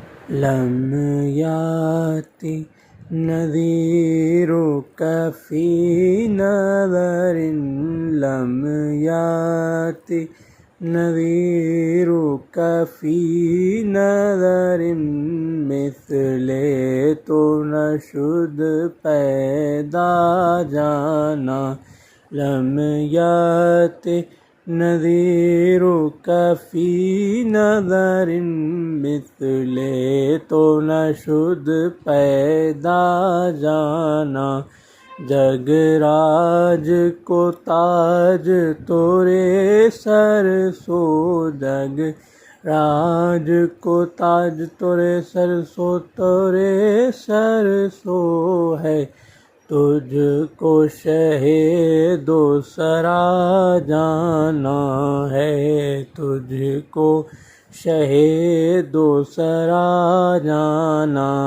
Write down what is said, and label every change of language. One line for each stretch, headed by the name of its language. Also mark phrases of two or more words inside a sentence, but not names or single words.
Arabic: لم یاتی نذیرک فی نظر لم یاتی نذیرک فی نظر
Persian: مثل تو نشد پیدا جانا
Arabic: لم یاتی نذیرک فی نظر
Persian: مثل تو نشد پیدا جانا
Urdu: جگ راج کو تاج تورے سر سو جگ راج کو تاج تورے سر سو تورے سر سو ہے تجھ کو شہ دوسرا جانا ہے تجھ کو شہ دوسرا جانا